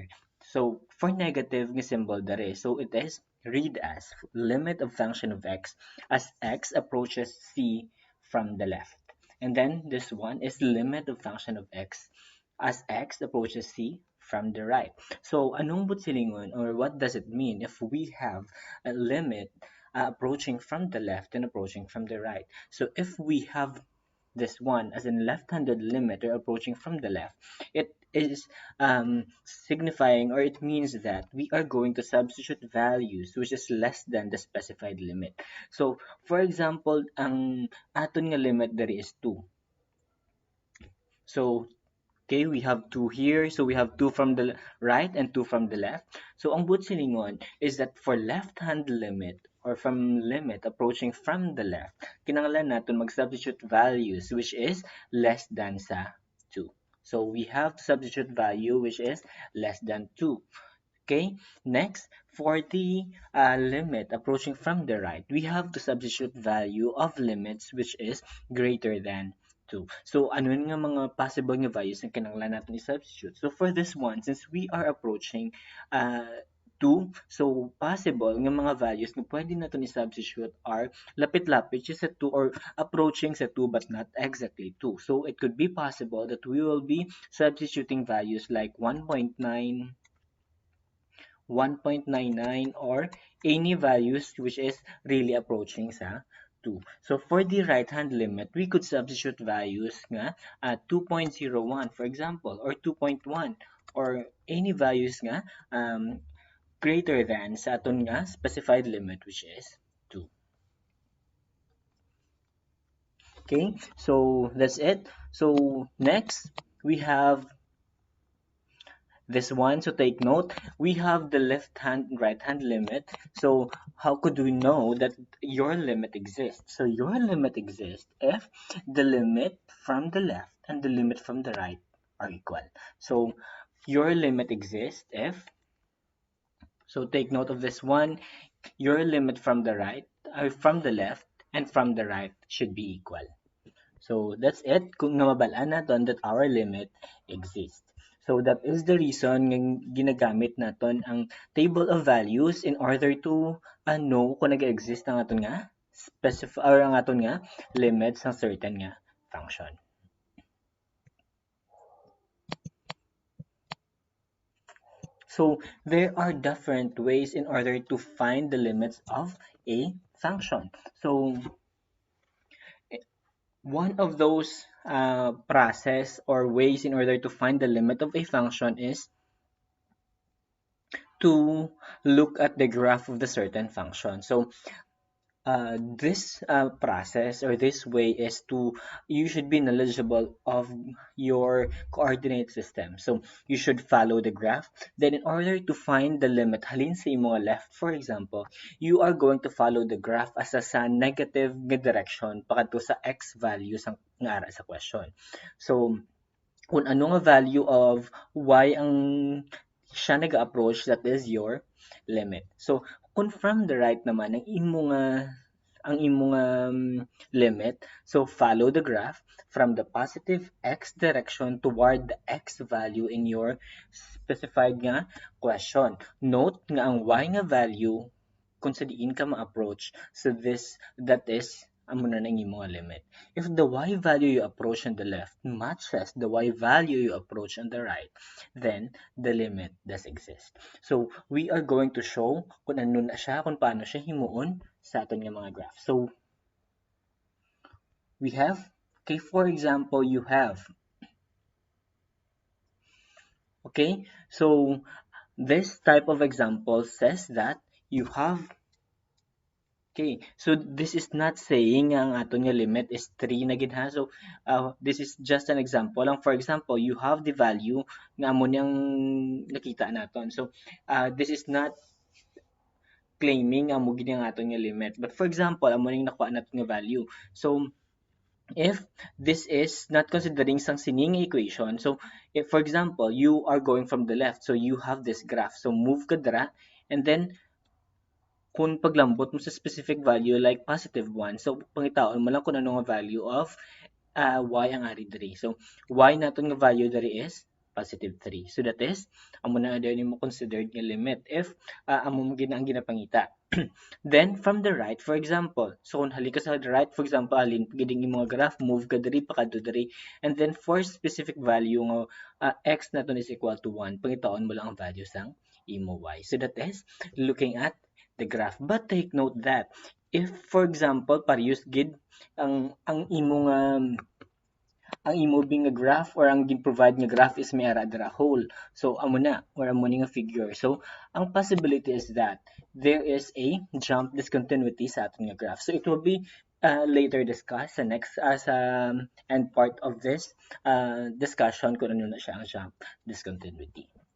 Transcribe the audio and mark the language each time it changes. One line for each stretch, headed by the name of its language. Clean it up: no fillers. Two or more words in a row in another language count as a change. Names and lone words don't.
English: So for negative nga symbol dere, so it is read as limit of function of x as x approaches c from the left. And then this one is limit of function of x as x approaches c from the right.
Hiligaynon: So anong butsilingon,
English: or what does it mean if we have a limit approaching from the left and approaching from the right? So if we have this one as a left-handed limit or approaching from the left, it is signifying, or it means that we are going to substitute values which is less than the specified limit. So for example,
Hiligaynon: ang aton nga limit
English: there is 2. So okay, we have 2 here. So we have 2 from the right and 2 from the left. So
Hiligaynon: ang butsilingon
English: is that for left-hand limit or from limit approaching from the left,
Hiligaynon: kinanglan natin mag-substitute
English: values which is less than
Hiligaynon: sa 2.
English: So we have to substitute value which is less than 2. Okay, next, for the limit approaching from the right, we have to substitute value of limits which is greater than 2. So,
Hiligaynon: ano nga mga possible nga values na kinanglan natin i-substitute?
English: So, for this one, since we are approaching 2, so possible nga mga values
Hiligaynon: na pwede natin i-substitute
English: are
Hiligaynon: lapit-lapit siya sa 2
English: or approaching sa 2 but not exactly 2. So, it could be possible that we will be substituting values like 1.9, 1.99, or any values which is really approaching sa 2. So for the right hand limit, we could substitute values nga 2.01 for example, or 2.1, or any values nga greater than
Hiligaynon: sa aton nga
English: specified limit which is 2. Okay, so that's it. So next we have this one. So take note, we have the left hand and right hand limit. So how could we know that your limit exists? So your limit exists if the limit from the left and the limit from the right are equal. So your limit exists if, so take note of this one, your limit from the right, or from the left and from the right should be equal. So that's it.
Hiligaynon: Kung namabalaan natin
English: that our limit exists. So that is the reason
Hiligaynon: ng ginagamit natin ang
English: table of values in order to know
Hiligaynon: kung nag-exist ang aton nga specify or ang aton nga limits ng certain nga function.
English: So there are different ways in order to find the limits of a function. So one of those process or ways in order to find the limit of a function is to look at the graph of the certain function. So this process or this way is to, you should be knowledgeable of your coordinate system. So you should follow the graph. Then in order to find the limit,
Hiligaynon: halin sa imong
English: left, for example, you are going to follow the graph as
Hiligaynon: sa negative nga direction pakadto sa x value sa nga ara sa
English: question.
Hiligaynon: So kung ano nga
English: value of y
Hiligaynon: ang siya nag-approach,
English: that is your limit.
Hiligaynon: So kung
English: from the right
Hiligaynon: naman ang imo nga ang imong limit.
English: So follow the graph from the positive x direction toward the x value in your specified nga question.
Hiligaynon: Note nga ang y nga value kung sa diin ka ma-approach,
English: so that is
Hiligaynon: amo na nang imong limit.
English: If the y value you approach on the left matches the y value you approach on the right, then the limit does exist. So we are going to show
Hiligaynon: kung ano na siya, kung paano siya himuon sa aton nga mga graph.
English: So we have, okay, for example, you have, okay, so this type of example says that you have, okay, so this is not saying
Hiligaynon: ang aton nga
English: limit is 3
Hiligaynon: na gid ha.
English: So this is just an example lang. For example, you have the value nga
Hiligaynon: amo niyang nakita naton.
English: So this is not claiming
Hiligaynon: amo gid ang aton nga
English: limit. But for example,
Hiligaynon: amo ning nakuha naton nga value.
English: So if this is not considering
Hiligaynon: sang sining equation,
English: so if for example you are going from the left, so you have this graph,
Hiligaynon: so move ka dira,
English: and then
Hiligaynon: kung paglambot mo sa
English: specific value like positive 1,
Hiligaynon: so pangitaon mo lang kung ano nga
English: value of y
Hiligaynon: ang ari diri. So y naton nga value diri is positive 3.
English: So that is
Hiligaynon: amo na diri mo considered nga limit if amo mo ang ginapangita.
English: Then from the right, for example,
Hiligaynon: so kung halika sa
English: the right, for example,
Hiligaynon: alin giding imong graph, move ka diri pakadto diri,
English: and then for specific value nga x naton is equal to 1,
Hiligaynon: pangitaon mo lang ang value sang imo y.
English: So that is looking at the graph. But take note that if for example
Hiligaynon: parehas gid ang imong ang imo bing nga graph or ang gin-provide nga graph is may ara dira whole. So amo na or amo ni nga figure. So ang
English: possibility is that there is a jump discontinuity
Hiligaynon: sa ating nga
English: graph. So it will be later discussed sa next as end part of this discussion
Hiligaynon: kung ano na siya ang
English: jump discontinuity.